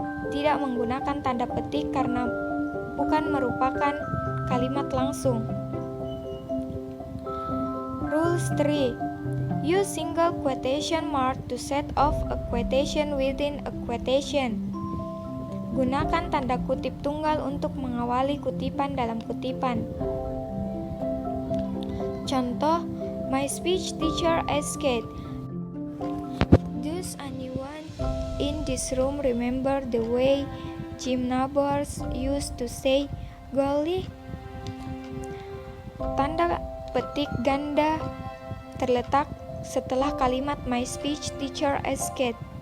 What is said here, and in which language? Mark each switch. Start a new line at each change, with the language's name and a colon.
Indonesian: Tidak menggunakan tanda petik karena bukan merupakan kalimat langsung.
English: Rules 3. Use single quotation mark to set off a quotation within a quotation.
Indonesian: Gunakan tanda kutip tunggal untuk mengawali kutipan dalam kutipan.
English: Contoh, my speech teacher asked, does anyone in this room remember the way Jim Nabors used to say, golly?
Indonesian: Tanda petik ganda terletak setelah kalimat
English: my speech teacher asked.